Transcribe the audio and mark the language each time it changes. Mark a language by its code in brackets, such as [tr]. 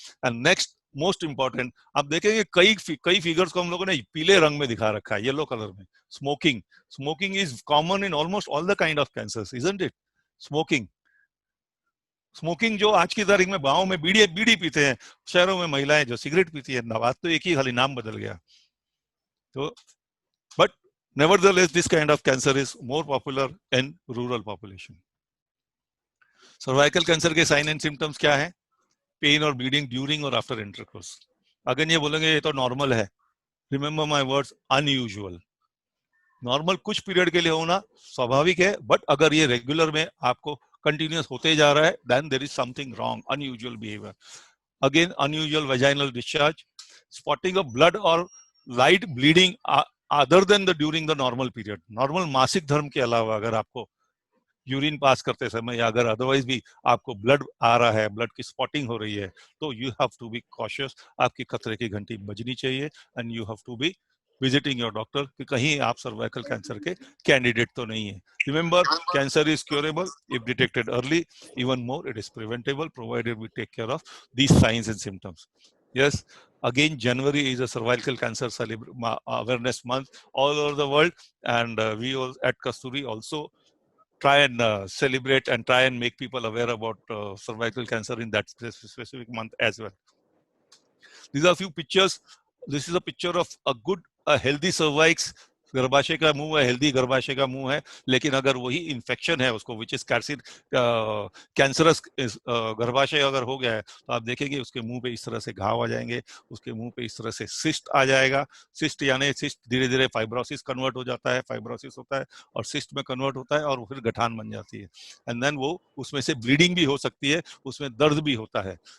[hi] And next most important, आप देखेंगे कई फिगर्स को हम लोगों ने पीले रंग में दिखा रखा है, येलो कलर में। [en] Smoking is common in almost all the kind of cancers, isn't it? [hi] Smoking जो आज की तारीख में गाँव में बीड़ी पीते हैं, शहरों में महिलाएं जो सिगरेट पीती है, बात तो एक ही, खाली नाम बदल गया। [en] तो but nevertheless, this kind of cancer is more popular in rural population. Cervical cancer के sign and symptoms [hi] क्या है? [en] Pain or bleeding during or after intercourse. [hi] अगर ये बोलेंगे ये तो नॉर्मल है, [en] remember my words, unusual. [hi] Normal कुछ पीरियड के लिए होना स्वाभाविक है, बट अगर ये रेगुलर में आपको कंटिन्यूस होते जा रहा है, [en] then there is something wrong, unusual behavior. Again, unusual vaginal discharge, spotting of blood or light bleeding other than the during the normal period. [hi] Normal मासिक धर्म के अलावा अगर आपको यूरिन पास करते समय या अगर अदरवाइज भी आपको ब्लड आ रहा है, ब्लड की स्पॉटिंग हो रही है, तो [en] you have to be cautious, [hi] आपकी खतरे की घंटी बजनी चाहिए, [en] and you have to be visiting your doctor [hi] कि कहीं आप सर्वाइकल कैंसर के कैंडिडेट तो नहीं है। [en] Remember, cancer is curable if detected early, even more it is preventable provided we take care of these signs and symptoms. Yes, again, January is a cervical cancer awareness month all over the world, and we all at Kasturi also try and celebrate and try and make people aware about cervical cancer in that specific month as well. These are a few pictures. This is a picture of a healthy cervix. [hi] गर्भाशय का मुंह है, healthy गर्भाशय का मुंह है, लेकिन अगर वही इन्फेक्शन है उसको [en] which is cancerous [hi] गर्भाशय अगर हो गया है तो आप देखेंगे उसके मुंह पे इस तरह से घाव आ जाएंगे, उसके मुंह पे इस तरह से सिस्ट आ जाएगा। सिस्ट यानी सिस्ट धीरे धीरे फाइब्रोसिस कन्वर्ट हो जाता है, फाइब्रोसिस होता है और सिस्ट में कन्वर्ट होता है और फिर गठान बन जाती है, [en] and then [hi] वो उसमें से ब्लीडिंग भी हो सकती है, उसमें दर्द भी होता है।